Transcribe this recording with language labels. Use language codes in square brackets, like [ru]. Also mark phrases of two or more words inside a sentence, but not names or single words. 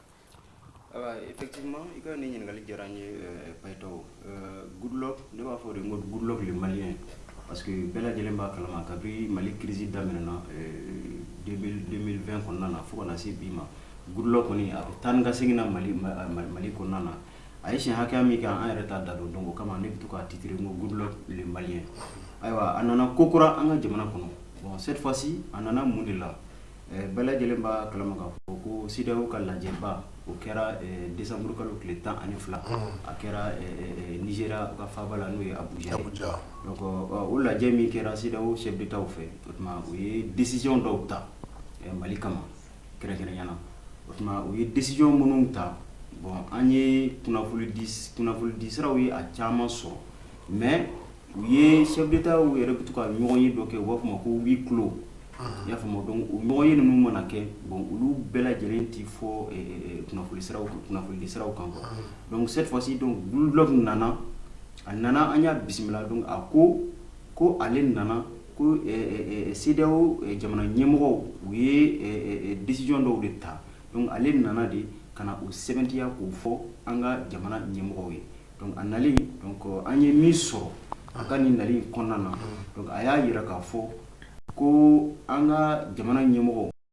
[bm] Effectivement i ka nin ɲininkali diyara n ye Payitaho Goodluck ne b'a fɔ de ko Goodluck [fr] le malien parce que [bm] bɛɛ lajɛlen b'a kalama kabini Mali crise daminɛna 2020 kɔnɔna na fo ka na se bi ma Goodluck kɔni a bɛ taa ni ka segin na Mali kɔnɔna na a ye siɲɛ hakɛya min kɛ an yɛrɛ t'a da don donc o kama ne bɛ to k'a titrer ko Goodluck [fr] le malien [bm] ayiwa a nana ko kura an ka jamana kɔnɔ bon [fr] cette fois-ci [bm] a nana mun de la bɛɛ lajɛlen b'a kalama k'a fɔ ko CEDEAO ka lajɛba o kɛra décembre kalo tile 12 a kɛra Nigeria ka faaba la n'o ye Abuja donc o lajɛ min kɛra CEDEAO [fr] chef d'État [bm] fɛ o tuma u ye décision dɔw ta Mali kama kɛrɛnkɛrɛnnenya la o tuma u ye décision minnu ta bon an ye kunnafoni di siraw ye a caman sɔrɔ mais u ye [fr] chef d'État [bm] yɛrɛ bɛ to ka ɲɔgɔn ye dɔ kɛ u b'a fɔ ma ko [fr] huis clos [bm] i y'a faamu donc o ɲɔgɔn ye ninnu mana kɛ bon olu bɛɛ lajɛlen ti fɔ kunnafoni di siraw kan [fr] quoi donc cette fois-ci [bm] donc Goodluck nana a nana an y'a bisimila donc a ko ale nana ko CEDEAO jamana ɲɛmɔgɔw u ye décision dɔw de ta donc ale nana de ka na o sɛbɛntiya k'o fɔ an ka jamana ɲɛmɔgɔw ye donc a nalen donc an ye min sɔrɔ a ka nin nali kɔnɔna na donc a y'a yira k'a fɔ ko an ka jamana ɲɛmɔgɔ